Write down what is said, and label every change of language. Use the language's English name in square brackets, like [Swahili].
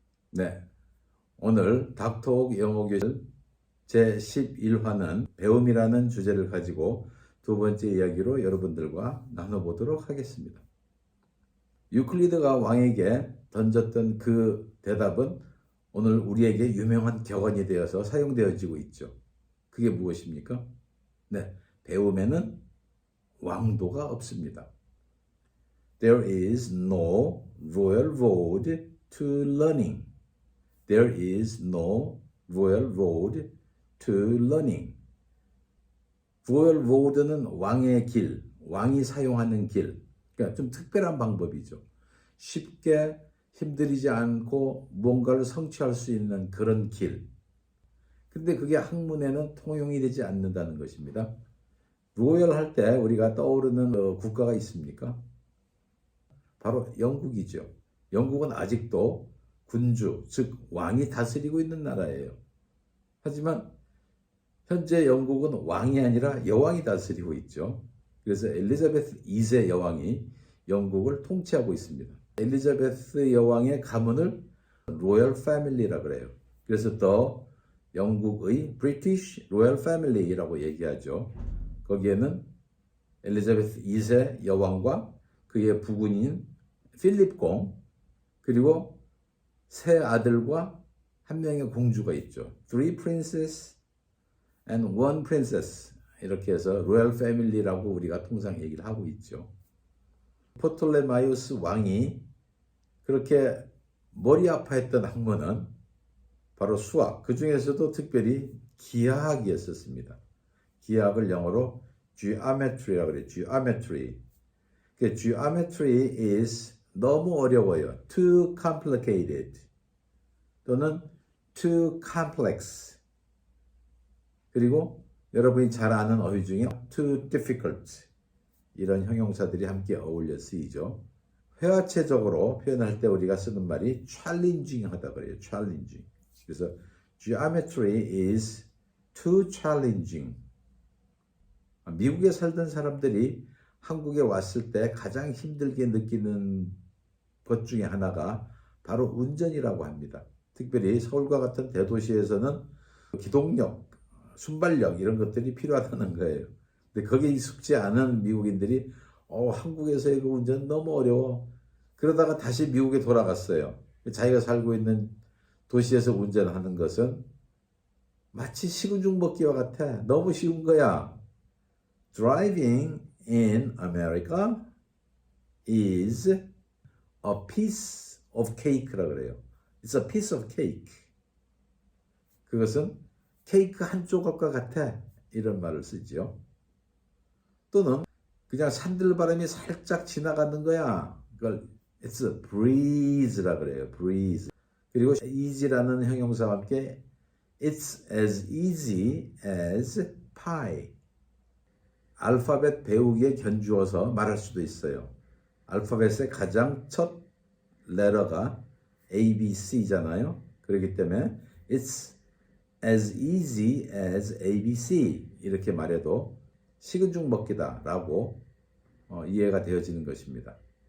[Korean] 네, 오늘 닥터옥 영어교실 제11화는 배움이라는 주제를 가지고 두 번째 이야기로 여러분들과 나눠보도록 하겠습니다. 유클리드가 왕에게 던졌던 그 대답은 오늘 우리에게 유명한 격언이 되어서 사용되어지고 있죠. 그게 무엇입니까? 네, 배움에는 왕도가 없습니다. [English] There is no royal road to learning. There is no royal road to learning. [Korean] royal road는 왕의 길, 왕이 사용하는 길. 그러니까 좀 특별한 방법이죠. 쉽게 힘들이지 않고 뭔가를 성취할 수 있는 그런 길. 근데 그게 학문에는 통용이 되지 않는다는 것입니다. 로열 할 때 우리가 떠오르는 국가가 있습니까? 바로 영국이죠. 영국은 아직도 군주, 즉 왕이 다스리고 있는 나라예요. 하지만 현재 영국은 왕이 아니라 여왕이 다스리고 있죠. 그래서 엘리자베스 2세 여왕이 영국을 통치하고 있습니다. 엘리자베스 여왕의 가문을 로열 패밀리라 그래요. 그래서 더 영국의 브리티시 로열 패밀리라고 얘기하죠. 거기에는 엘리자베스 2세 여왕과 그의 부군인 필립 공, 그리고 세 아들과 한 명의 공주가 있죠. [English] Three princes and one princess. [Korean] 이렇게 해서 로열 패밀리라고 우리가 통상 얘기를 하고 있죠. 프톨레마이오스 왕이 그렇게 머리 아파했던 학문은 바로 수학, 그 중에서도 특별히 기하학이었습니다. 기하학을 영어로 geometry라고 그래요. geometry. 그 [English] geometry is [Korean] 너무 어려워요. [English] too complicated [Korean] 또는 [English] too complex. [Korean] 그리고 여러분이 잘 아는 어휘 중에 [English] too difficult [Korean] 이런 형용사들이 함께 어울려 쓰이죠. 회화체적으로 표현할 때 우리가 쓰는 말이 challenging 하다 그래요. [English] challenging. [Korean] 그래서 [English] geometry is too challenging. [Korean] 미국에 살던 사람들이 한국에 왔을 때 가장 힘들게 느끼는 것 중에 하나가 바로 운전이라고 합니다. 특별히 서울과 같은 대도시에서는 기동력, 순발력 이런 것들이 필요하다는 거예요. 근데 거기에 익숙지 않은 미국인들이 한국에서의 그 운전 너무 어려워. 그러다가 다시 미국에 돌아갔어요. 자기가 살고 있는 도시에서 운전하는 것은 마치 식은 죽 먹기와 같아. 너무 쉬운 거야. [English] Driving in America is a piece of cake라고 [Korean] 그래요. [English] It's a piece of cake. [Korean] 그것은 케이크 한 조각과 같아. 이런 말을 쓰죠. 또는 그냥 산들바람이 살짝 지나가는 거야. 그걸 [English] It's a breeze [Korean] 라고 그래요. [English] breeze. [Korean] 그리고 [English] easy라는 [Korean] 형용사와 함께 [English] It's as easy as pie. [Korean] 알파벳 배우기에 견주어서 말할 수도 있어요. 알파벳의 가장 첫 레터가 ABC잖아요. 그렇기 때문에 [English] It's as easy as ABC [Korean] 이렇게 말해도 식은 죽 먹기다 라고 이해가 되어지는 것입니다.